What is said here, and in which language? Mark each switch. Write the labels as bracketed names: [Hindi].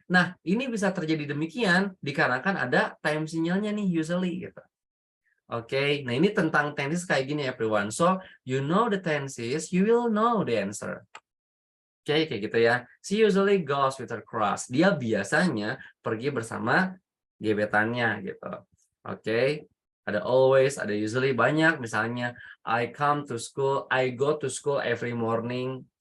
[Indonesian] Nah, ini bisa terjadi demikian dikarenakan ada time sinyalnya nih usually gitu. Oke, nah ini tentang tenses kayak gini everyone. [English] So, you know the tenses, you will know the answer. Oke, [Indonesian] kayak gitu ya. [English] She usually goes with her crush. [Indonesian] Dia biasanya pergi bersama gebetannya gitu. Oke. Ada always, ada usually banyak. [English] Misalnya, I come to school, I go to school every morning.